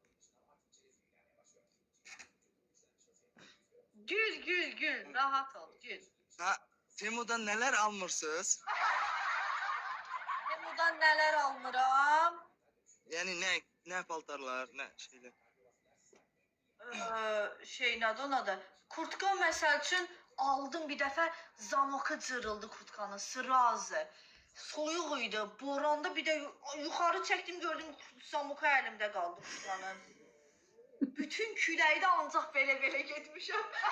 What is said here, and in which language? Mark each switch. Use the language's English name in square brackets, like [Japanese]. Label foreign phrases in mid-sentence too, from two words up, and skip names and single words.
[Azerbaijani] Gül. Rahat ol, gül. [Turkish] Ha, Temu'dan neler almışsınız? Temu'dan neler almıram? [Azerbaijani] Yani ne paltarlar, ne şeyler. Şey nədir adı? Kurtka məsəl üçün aldım bir dəfə zamokı cırıldı kurtkanın sırazı. Soyuq idi. Boranda bir də yuxarı çəkdim gördüm zamoka əlimdə qaldı kurtkanın. Bütün küləkdə ancaq belə getmişəm.